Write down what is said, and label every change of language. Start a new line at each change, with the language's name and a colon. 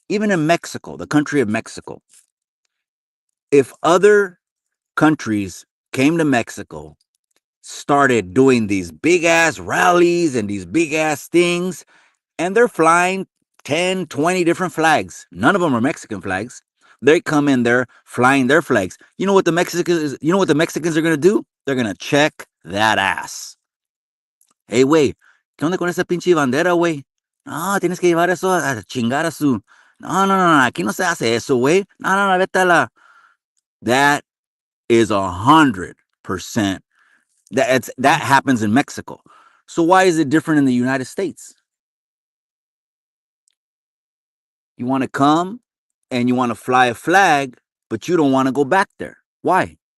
English: Even in Mexico, the country of Mexico, if other countries came to Mexico, started doing these big ass rallies and these big ass things, and they're flying 10, 20 different flags. None of them are Mexican flags. They come in there flying their flags. You know what the Mexicans are gonna do? They're gonna check that ass.
Spanish: Hey, güey, ¿qué onda con esa pinche bandera, güey? No, tienes que llevar eso a chingar a su. No, no, no, no, aquí no se hace eso, güey. No, no, no, vete a la.
English: That is 100%. That happens in Mexico. So why is it different in the United States? You want to come and you want to fly a flag, but you don't want to go back there. Why?